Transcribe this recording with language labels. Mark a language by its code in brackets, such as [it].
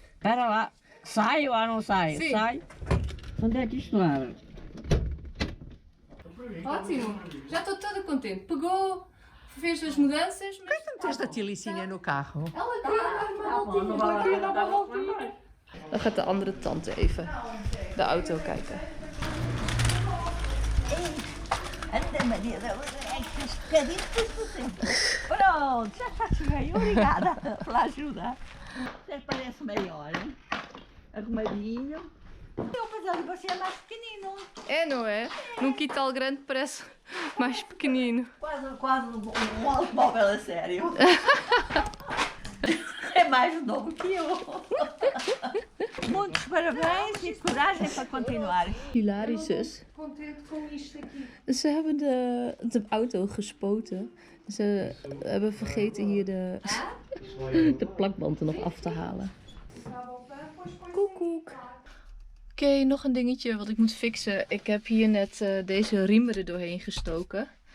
[pt] Pera lá. Sai ou não sai? Sim. Sai. Onde é que isto abre? Ótimo. Já estou toda contente. Pegou, fez as mudanças, mas Tens da Tilicinha no carro. ela queria dar uma voltinha. [nl] Dan gaat de andere tante even de auto kijken. [pt] Anda, Maria, pronto, já está bem. Obrigada pela ajuda. Até parece maior, hein? Arrumadinho. Eu pensava que você é mais pequenino. É, não é? Num quintal grande parece mais pequenino. Quase um automóvel a sério. É mais novo que eu. Muitos parabéns e coragem para continuar. [nl] Hilarisch. Ze hebben de auto gespoten. Ze hebben vergeten hier de plakband er nog af te halen. Koekoek. Oké, nog een dingetje wat ik moet fixen. Ik heb hier net deze riemen er doorheen gestoken.